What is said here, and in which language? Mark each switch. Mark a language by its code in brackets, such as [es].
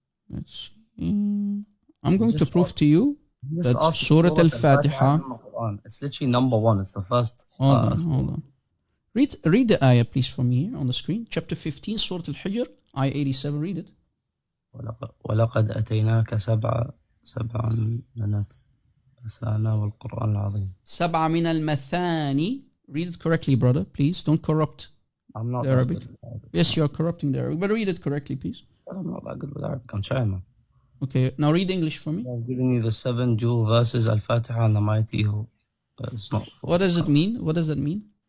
[en] Let's see. I'm going to prove to you that Surah Al-Fatiha. It's literally number 1. It's the first. Hold on. Read the ayah, please, from here on the screen. Chapter 15, Surah Al-Hijr, ayah 87. Read it. [ar] ولقد أتيناك سبعا من المثاني والقرآن العظيم. سبع من المثاني. [en] Read it correctly, brother, please. Don't corrupt I'm not the Arabic. Yes, you are corrupting the Arabic, but read it correctly, please. I'm not that good with Arabic. I'm trying, man. Okay, now read English for me. I'm giving you the 7 dual verses, Al-Fatiha and the Mighty Evil. But it's not. What does it mean? What does that mean?